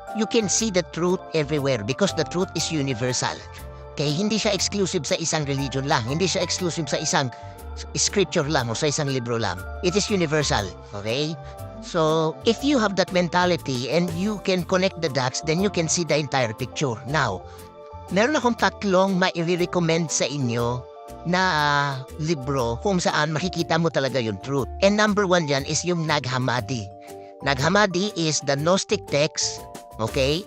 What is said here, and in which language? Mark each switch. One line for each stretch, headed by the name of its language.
English: You can see the truth everywhere because the truth is universal.
Filipino: Okay, hindi siya exclusive sa isang religion lang, hindi siya exclusive sa isang scripture lang o sa isang libro lang.
English: It is universal, okay? So, if you have that mentality and you can connect the dots, then you can see the entire picture.
Filipino: Now, meron akong tatlong mai-recommend sa inyo na libro kung saan makikita mo talaga yung truth.
English: And number 1 dyan is yung Nag Hammadi. Nag Hammadi is the Gnostic text. Okay?